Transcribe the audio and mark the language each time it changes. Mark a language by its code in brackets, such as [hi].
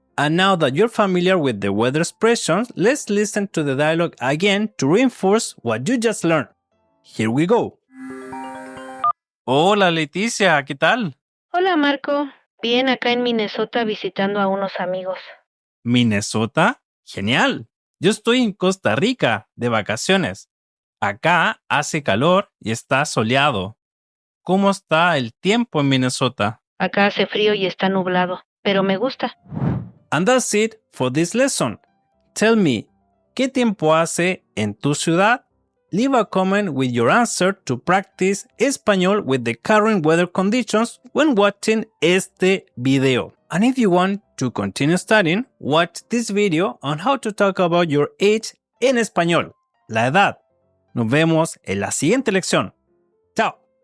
[en] And now that you're familiar with the weather expressions, let's listen to the dialogue again to reinforce what you just learned. Here we go. [es] Hola Leticia, ¿qué tal? Hola Marco, bien acá en Minnesota visitando a unos amigos. ¿Minnesota? Genial. Yo estoy en Costa Rica de vacaciones. Acá hace calor y está soleado. ¿Cómo está el tiempo en Minnesota? Acá hace frío y está nublado, pero me gusta. [en] And that's it for this lesson. Tell me, [es] ¿qué tiempo hace en tu ciudad? [en] Leave a comment with your answer to practice español with the current weather conditions when watching [es] este video. [en] And if you want to continue studying, watch this video on how to talk about your age [es] en español, la edad. Nos vemos en la siguiente lección. [en] Chao.